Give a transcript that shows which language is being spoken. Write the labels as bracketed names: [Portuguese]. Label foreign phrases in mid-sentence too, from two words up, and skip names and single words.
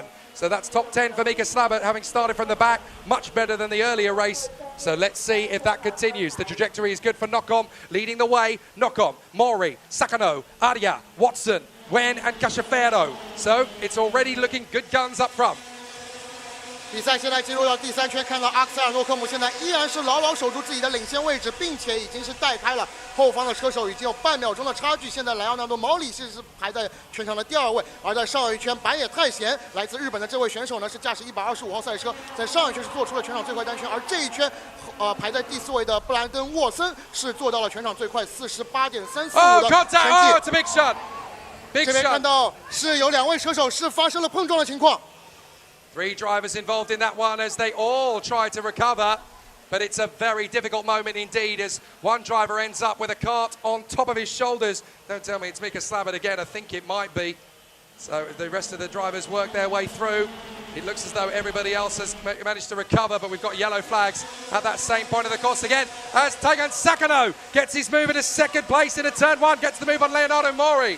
[English] So that's top 10 for Mika Slavitt, having started from the back, much better than the earlier race. So let's see if that continues. The trajectory is good for Nocom, leading the way. Nocom, Mori, Sakano, Aria, Watson, Wen and Casciaferro. So it's already looking good guns up front. [Chinese] 比赛现在进入到第3圈，看到阿克塞尔诺科姆现在依然是牢牢守住自己的领先位置，并且已经是带开了后方的车手，已经有半秒钟的差距。现在莱昂纳多·毛里是排在全场的第2位，而在上一圈板野太贤来自日本的这位选手呢，是驾驶125号赛车，在上一圈是做出了全场最快单圈，而这一圈，排在第4位的布兰登·沃森是做到了全场最快48.345的成绩。 [English] Oh, it's a big shot. Big shot. [Chinese] 这边看到是有2位车手是发生了碰撞的情况。 [English] 3 drivers involved in that one as they all try to recover. But it's a very difficult moment indeed as one driver ends up with a cart on top of his shoulders. Don't tell me it's Mika Slavitt again. I think it might be. So the rest of the drivers work their way through. It looks as though everybody else has managed to recover, but we've got yellow flags at that same point of the course again as Taigan Sakano gets his move into 2nd place into turn 1, gets the move on Leonardo Mori.